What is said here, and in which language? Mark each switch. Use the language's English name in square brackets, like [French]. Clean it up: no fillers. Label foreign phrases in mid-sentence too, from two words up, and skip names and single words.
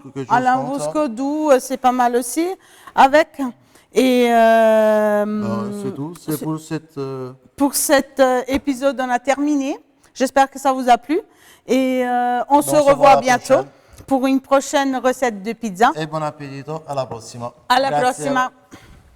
[French] Un lambrusco doux, c'est pas mal aussi. Avec. Et c'est tout. C'est pour cette... Pour cet épisode, on a terminé. J'espère que ça vous a plu. Et on se revoit bientôt pour une prochaine recette de pizza. [Italian] E buon appetito, alla prossima. Alla Grazie. prossima.